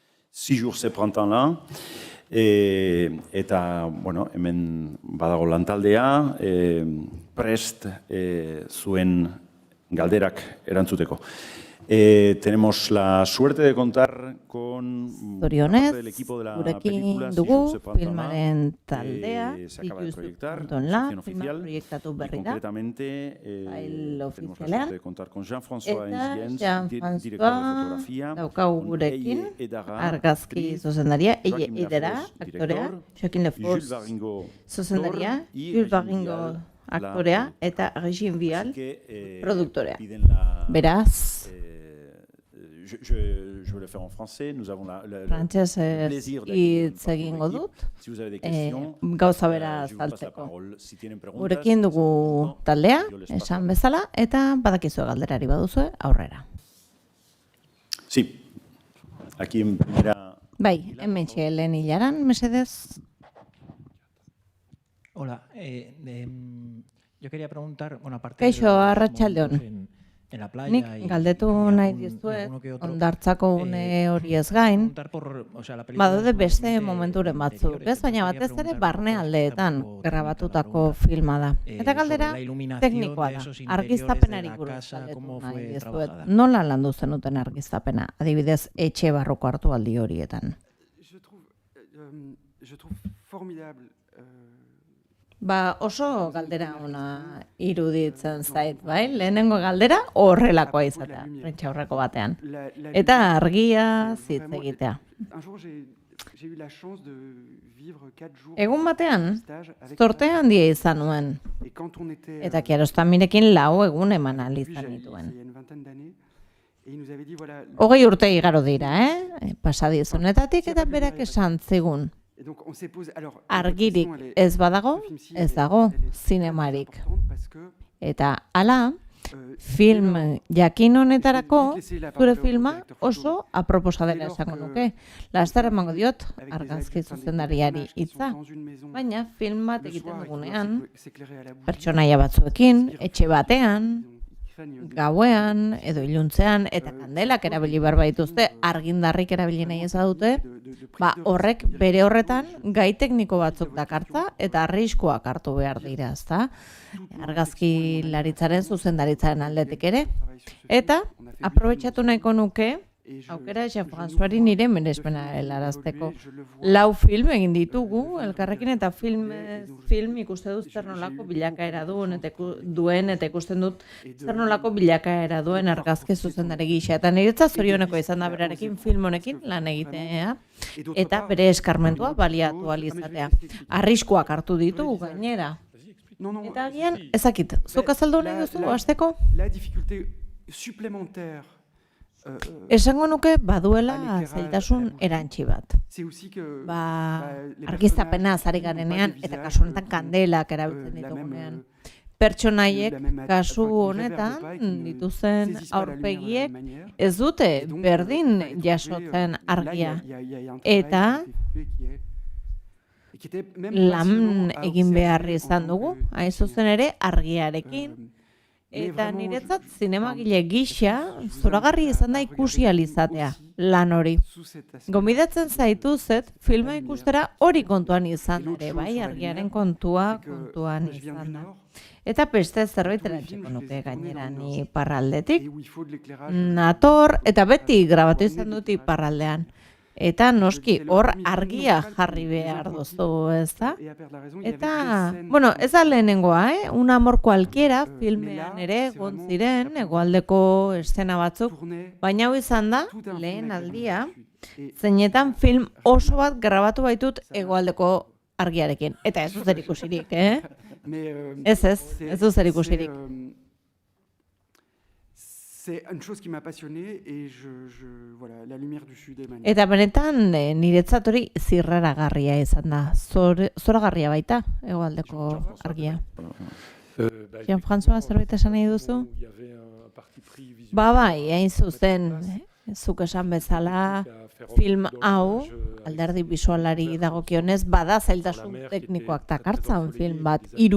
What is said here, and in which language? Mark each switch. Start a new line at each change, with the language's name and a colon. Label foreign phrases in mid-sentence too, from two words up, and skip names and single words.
French: 6 jours ce printemps-là.
Basque: Eta, bueno, hemen badago lantaldea, prest zuen galderak erantzuteko.
Spanish: Tenemos la suerte de contar con
Basque: Zorionez,
Spanish: del equipo de la
Basque: gurekin
Spanish: película
Basque: dugu
French: Si Jour se Printemps-là,
Basque: filmaren taldea,
Spanish: se acaba de proyectar,
Basque: ikustu.la,
Spanish: ficción
Basque: filma
Spanish: oficial,
Basque: proiektatu
Spanish: y
Basque: berri da,
Spanish: concretamente file tenemos la
Basque: ofizialean,
Spanish: suerte de contar con Jean-François
Basque: eta
Spanish: Enziens, director de Jean-François fotografía,
Basque: daukagu
Spanish: con
Basque: gurekin,
Spanish: Eie Edara,
Basque: argazki
Spanish: actriz,
Basque: zuzendaria, Eie
Spanish: Joaquim
Basque: Edera,
Spanish: Lafos,
Basque: aktorea,
Spanish: director,
Basque: Joaquim
Spanish: Jules
Basque: Lafos,
Spanish: Varingo,
Basque: zuzendaria,
Spanish: actor, y
Basque: Jules
Spanish: Régine
Basque: Varingo,
Spanish: Vial,
Basque: aktorea,
Spanish: la
Basque: eta Régine Vial,
Spanish: Así que,
Basque: produktorea.
Spanish: piden la,
Basque: Beraz,
French: je vais le faire en français. Nous avons le
Basque: frantsesez
French: plaisir
Basque: hitz egingo dut,
French: Si vous avez des questions,
Basque: gauza bera
French: je vous passe la
Basque: azaltzeko.
French: parole.
Spanish: Si tienen preguntas,
Basque: Gurekin dugu taldea,
Spanish: yo les paso.
Basque: esan bezala, eta badakizue galderari baduzue aurrera.
Spanish: Sí, aquí en primera.
Basque: Bai, hementxe lehen hilaran, mesedez.
Spanish: Hola, yo quería preguntar, bueno, aparte
Basque: Kaixo,
Spanish: de los
Basque: arratsaldeon.
Spanish: momentos en la playa
Basque: Nik
Spanish: y
Basque: galdetu
Spanish: algún-
Basque: nahi
Spanish: alguno
Basque: dizuet,
Spanish: que otro,
Basque: ondartzako une horiez gain,
Spanish: preguntar por, o sea, la película
Basque: badaude
Spanish: es
Basque: beste
Spanish: totalmente
Basque: momenturen batzuk,
Spanish: interiores,
Basque: ez? Baina
Spanish: entonces
Basque: batez
Spanish: quería
Basque: ere
Spanish: preguntar
Basque: barne
Spanish: un poco,
Basque: aldeetan
Spanish: está un poco
Basque: grabatutako
Spanish: técnica la
Basque: filma da.
Spanish: pregunta,
Basque: Eta galdera
Spanish: sobre la iluminación
Basque: teknikoa
Spanish: de
Basque: da.
Spanish: esos interiores
Basque: Argiztapenari
Spanish: de la
Basque: buruz
Spanish: casa,
Basque: galdetu
Spanish: cómo
Basque: nahi
Spanish: fue
Basque: dizuet.
Spanish: trabajada.
Basque: Nola landu zenuten argiztapena? Adibidez, etxe barruko hartu aldi horietan.
French: Je trouve formidable.
Basque: Ba, oso galdera ona iruditzen zait, bai? Lehenengo galdera horrelakoa izatea, prentsaurreko batean. Eta argia zitz egitea.
French: Un jour, j'ai eu la chance de vivre 4 jours
Basque: Egun batean,
French: stage avec
Basque: zorte handia izan nuen,
French: et quand on était
Basque: eta Kiarostamirekin 4 egun eman ahal
French: lui,
Basque: izan
French: j'avais-
Basque: nituen.
French: il y a une vingtaine d'années et il nous avait dit voilà
Basque: 20 igaro dira, pasadizunetatik eta berak esan zigun.
French: et donc on s'est posé alors votre
Basque: Argirik
French: question, elle est-
Basque: ez badago,
French: ce film-ci,
Basque: ez
French: elle est-
Basque: dago
French: elle est très
Basque: zinemarik.
French: importante parce que,
Basque: Eta hala, euh, film
French: dès lors-
Basque: jakin honetarako,
French: Vite laisser la
Basque: zure
French: parole au
Basque: filma
French: directeur photo.
Basque: oso aproposa dela esango nuke. Laster emango diot
French: Avec des
Basque: argazki
French: adultes, enfin, des
Basque: zuzendariari
French: personnages qui sont
Basque: hitza.
French: dans une maison
Basque: Baina film bat
French: le
Basque: egiten
French: soir et qui
Basque: dugunean,
French: doivent s'éclairer à la bougie.
Basque: pertsonaia batzuekin, etxe batean,
French: Ils craignent des-
Basque: gauean edo iluntzean eta kandelak erabili behar baituzte, argindarrik erabili nahi ez badute,
French: de prise
Basque: ba
French: de
Basque: horrek
French: risque
Basque: bere
French: directe.
Basque: horretan gai tekniko batzuk dakartza eta arriskuak hartu behar dira, ezta? Argazki laritzaren zuzendaritzaren aldetik ere. Eta aprobetxatu nahiko nuke aukera Jean-Françoisri nire merezpena helarazteko. 4 film egin ditugu elkarrekin eta film ikuste dut zer nolako bilakaera duen eta ikusten dut zer nolako bilakaera duen argazki zuzendari gisa. Eta niretzat zorioneko izan da berarekin film honekin lan egitea eta bere eskarmentua baliatu ahal izatea. Arriskuak hartu ditugu gainera. Eta agian, ezakit, zuk azaldu nahi duzu, hasteko?
French: La difficulté supplémentaire
Basque: Esango nuke baduela zailtasun erantsi bat.
French: c'est aussi que les
Basque: Argiztapena
French: personnages
Basque: ari
French: n'ont pas
Basque: garenean,
French: des
Basque: eta
French: visages,
Basque: kasu honetan kandelak erabiltzen
French: la
Basque: ditugunean.
French: même,
Basque: Pertsonaiek
French: la même
Basque: kasu
French: enfin, qui ne
Basque: honetan
French: réverbèrent pas et qui ne
Basque: dituzen
French: saisissent pas la lumière de la
Basque: aurpegiek
French: même manière.
Basque: ez dute
French: Et donc,
Basque: berdin
French: ça a été
Basque: jasotzen
French: là,
Basque: argia.
French: il y a un travail
Basque: Eta
French: qui a été fait qui était même
Basque: lan
French: passionnant à
Basque: egin
French: observer
Basque: behar
French: en
Basque: izan
French: tant
Basque: dugu,
French: que
Basque: hain zuzen ere argiarekin.
French: mais
Basque: Eta
French: vraiment,
Basque: niretzat
French: je-
Basque: zinemagile gisa zoragarri izan da ikusi ahal izatea, lan hori.
French: sous cet aspect.
Basque: Gomidatzen zaituzet filma ikustera hori kontuan izan ere, bai, argiaren kontua kontuan
French: Je viens du
Basque: izan da.
French: Nord,
Basque: Eta beste zerbait erantziko nuke gainera ni iparraldetik.
French: et où il faut de l'éclairage.
Basque: Nator, eta beti grabatu izan dut iparraldean. Eta noski, hor argia jarri behar duzu, ez da?
French: Et à perdre la raison, il y avait
Basque: Eta,
French: deux scènes
Basque: bueno, ez da lehenengoa, Un amor cualquiera,
French: mais
Basque: filmean
French: là,
Basque: ere,
French: c'est
Basque: egon
French: vraiment
Basque: ziren,
French: la première
Basque: hegoaldeko eszena batzuk,
French: tournées,
Basque: baina hau izan da,
French: tout un film
Basque: lehen
French: avec
Basque: aldia,
French: la musique. Et
Basque: zeinetan film oso bat grabatu baitut hegoaldeko argiarekin. Eta ez du zer ikusirik,
French: mais,
Basque: Ez,
French: c'est-
Basque: ez du zer
French: c'est,
Basque: ikusirik.
French: C'est une chose qui m'a passionné et voilà, la lumière du sud est magnifique.
Basque: Eta benetan, niretzat hori zirraragarria izan da. Zoragarria baita, hegoaldeko argia. Jean-François, zerbait esan nahi duzu? Ba bai, hain zuzen, zuk esan bezala, film hau, alderdi bisualari dagokionez, bada zailtasun teknikoak dakartzan film bat.